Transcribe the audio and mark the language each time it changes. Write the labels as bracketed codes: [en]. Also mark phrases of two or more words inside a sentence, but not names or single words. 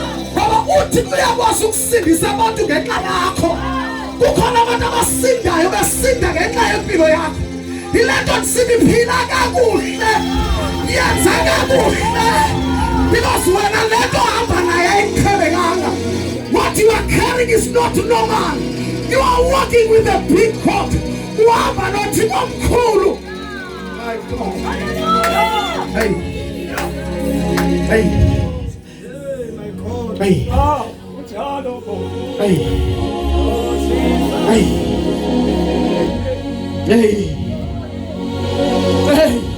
[xh] Ngoba uthi uyakwazi ukusindisa abantu ngenxa yakho. Kukhona abantu abasindayo besinda ngenxa yempilo yakho. Ilento ndisiphila kakuhle. Yenza kakuhle. Because wena lento hamba naye ayikhelekanga. [en] What you are carrying is not normal. You are walking with a big God. [xh] Uhamba noThixo omkhulu. [en] My God. Hey. Hey. Hey. Hey. Hey. Hey. Hey.